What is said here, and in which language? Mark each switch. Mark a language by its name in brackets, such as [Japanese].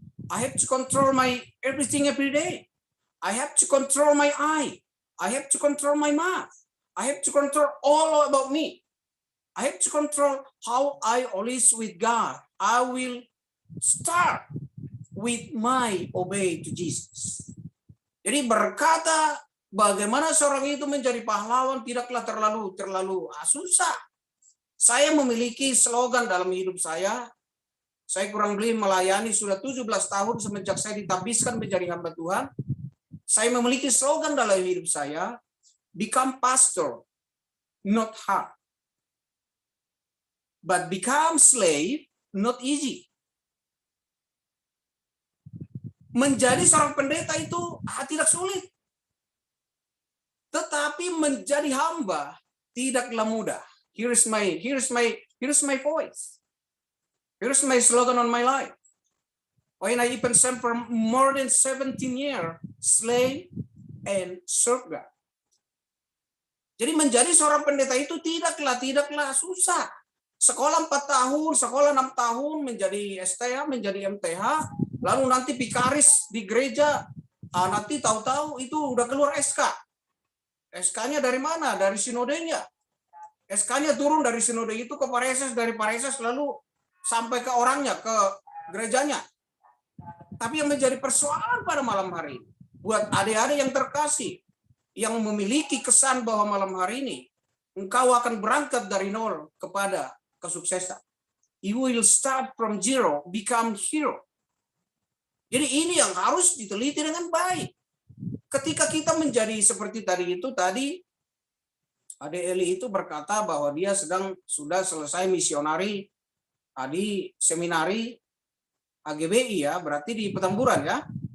[English] I have to control my everything every day. I have to control my eye. I have to control my mouth. I have to control all about me. I have to control how I always with God. I will start with my obey to Jesus. [Indonesian] Jadi berkata bagaimana seorang itu menjadi pahlawan tidaklah terlalu susah. Saya memiliki slogan dalam hidup saya. Saya kurang lebih melayani sudah 17 tahun semenjak saya ditabiskan menjadi hamba Tuhan. Saya memiliki slogan dalam hidup saya, [English] become pastor, not hard. But become slave, not easy. [Indonesian] Menjadi seorang pendeta itu tidak sulit. Tetapi menjadi hamba tidaklah mudah. [English] Here's my voice. Here's my slogan on my life. When I even spent for more than 17 years, slave and serve God. [Indonesian] Jadi menjadi seorang pendeta itu tidaklah susah. Sekolah 4 tahun, sekolah 6 tahun, menjadi STH, menjadi MTH, lalu nanti pikaris di gereja, nanti tahu-tahu itu udah keluar SK. SK-nya dari mana? Dari sinodenya. SK-nya turun dari sinode itu ke pareses, dari pareses lalu sampai ke orangnya, ke gerejanya. Tapi yang menjadi persoalan pada malam hari ini, buat adik-adik yang terkasih, yang memiliki kesan bahwa malam hari ini, engkau akan berangkat dari nol kepada kesuksesan. [English] You will start from zero, become hero. [Indonesian] Jadi ini yang harus diteliti dengan baik. Ketika kita menjadi seperti tadi, Adik Eli itu berkata bahwa dia sudah selesai misionari di seminari AGBI ya, berarti di Petamburan ya.